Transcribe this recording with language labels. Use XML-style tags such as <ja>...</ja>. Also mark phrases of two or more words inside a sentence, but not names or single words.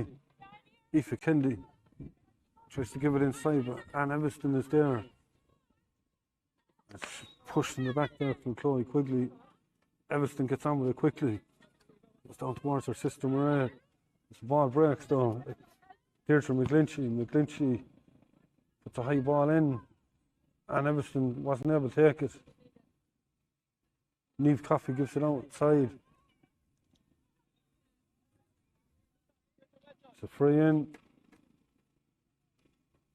<en>Aoife Kennedy tries to give it inside, but Anne Everston is there. It's pushed in the back there from Chloe Quigley. Everston gets on with it quickly. It's down towards her sister Maria. The ball breaks though. Deirdre McGlinchey. McGlinchey puts a high ball in. And Everston wasn't able to take it. Niamh Coffey gives it outside. It's a free in.</en>